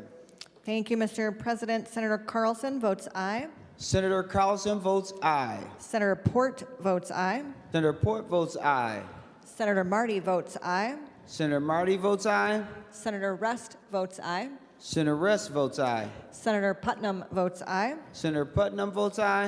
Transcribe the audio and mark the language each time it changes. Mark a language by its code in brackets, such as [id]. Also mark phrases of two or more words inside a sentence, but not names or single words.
[en] Thank you, Mr. President. Senator Carlson votes aye. Senator Carlson votes aye. Senator Port votes aye. Senator Port votes aye. Senator Marty votes aye. Senator Marty votes aye. Senator Rest votes aye. Senator Rest votes aye. Senator Putnam votes aye. Senator Putnam votes aye.